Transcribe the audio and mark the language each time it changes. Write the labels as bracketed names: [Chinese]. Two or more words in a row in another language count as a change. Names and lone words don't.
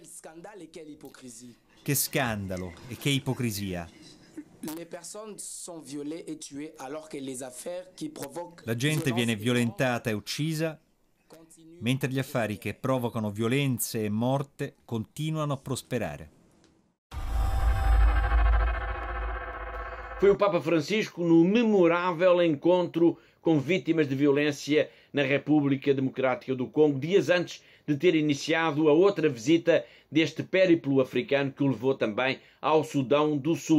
[Italian] Che scandalo e che ipocrisia! La gente viene violentata e uccisa, mentre gli affari che provocano violenze e morte continuano a prosperare. [Portuguese] Foi o Papa Francisco no memorável encontro com vítimas de violência na República Democrática do Congo, dias antes de ter iniciado a outra visita deste périplo africano que o levou também ao Sudão do Sul.